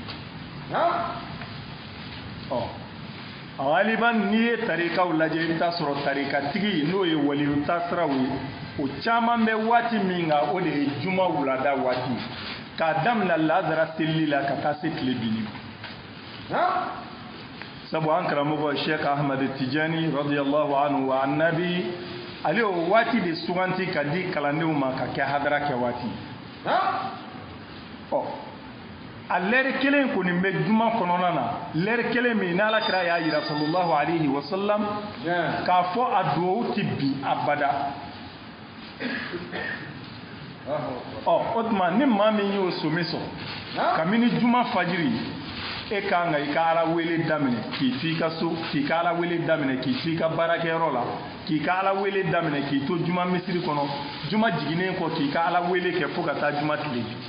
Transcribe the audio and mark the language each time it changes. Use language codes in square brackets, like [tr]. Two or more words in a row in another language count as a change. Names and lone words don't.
[bm] don haliban n'i ye tarikaw lajɛ i bɛ taa sɔrɔ tarikatigi n'o ye waliyu taasiraw ye o caman bɛ waati min kan o de ye juma wulada waati k'a daminɛ lazara selili la ka taa se tile binni ma sabu an karamɔgɔ sheikh ahmad tijani [ar] رضي الله عنه [bm] wa annabi ale o waati de suganti ka di kalandenw ma ka kɛ hadara kɛ waati a lɛri kelen kɔni bɛ juma kɔnɔna na lɛri kelen min n'ala kira y'a yira [ar] صلى الله عليه وسلم [bm] k'a fɔ a duwawu tɛ bi abada o tuma ni maa min y'o somi sɔrɔ kabini juma fajiri e kan ka i ka ala wele daminɛ k'i to i ka so k'i ka ala wele daminɛ k'i to i ka baarakɛyɔrɔ la k'i ka ala wele daminɛ k'i to juma misiri kɔnɔ juma jiginnen kɔ k'i ka ala wele kɛ fo ka taa juma tile